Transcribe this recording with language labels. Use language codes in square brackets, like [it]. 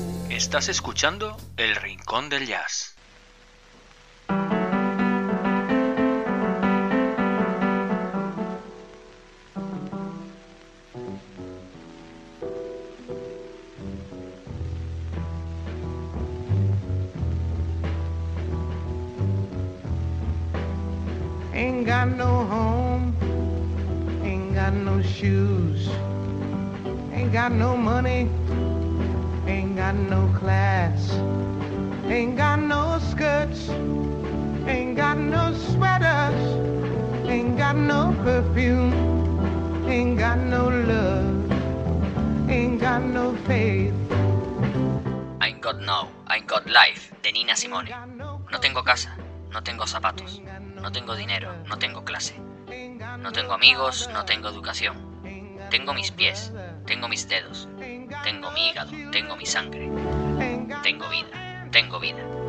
[es] Estás escuchando El Rincón del Jazz. [en] Ain't got no home, ain't got no shoes, ain't got no money, ain't got no class, ain't got no skirts, ain't got no sweaters, ain't got no perfume, ain't got no love, ain't got no faith. Ain't got no, ain't got life, de Nina Simone. [es] No tengo casa, no tengo zapatos, no tengo dinero, no tengo clase, no tengo amigos, no tengo educación, tengo mis pies, tengo mis dedos, tengo mi hígado, tengo mi sangre, tengo vida, tengo vida.